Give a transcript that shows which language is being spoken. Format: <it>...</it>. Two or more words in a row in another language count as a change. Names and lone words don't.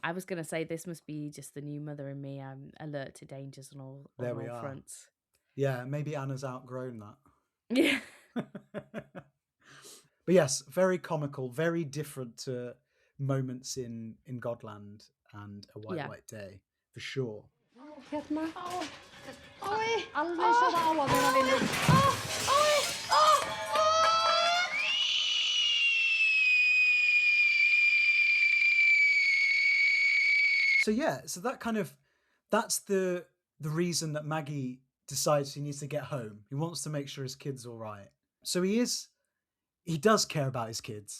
<en>I was gonna say this must be just the new mother in me. I'm alert to dangers on all There we are. fronts. Yeah, maybe Anna's outgrown that. Yeah. But yes, very comical, very different to moments in Godland and A White Yeah. White Day, for sure.</en> <is>Hérna. Alveg eins og það á að vera, vinur.</is> <en>So yeah, so that's the reason that Maggie decides he needs to get home. He wants to make sure his kid's all right. So he does care about his kids.</en>